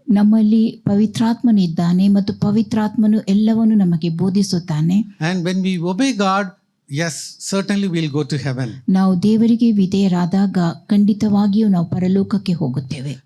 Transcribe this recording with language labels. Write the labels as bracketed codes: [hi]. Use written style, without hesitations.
[kn] ನಮ್ಮಲ್ಲಿ ಪವಿತ್ರಾತ್ಮನಿದ್ದಾನೆ ಮತ್ತು ಪವಿತ್ರಾತ್ಮನು ಎಲ್ಲವನ್ನು ನಮಗೆ ಬೋಧಿಸುತ್ತಾನೆ. [en] And when we obey God, yes, certainly we'll go to heaven. [kn] ನಾವು ದೇವರಿಗೆ ವಿಧೇಯರಾದಾಗ ಖಂಡಿತವಾಗಿಯೂ ನಾವು ಪರಲೋಕಕ್ಕೆ ಹೋಗುತ್ತೇವೆ.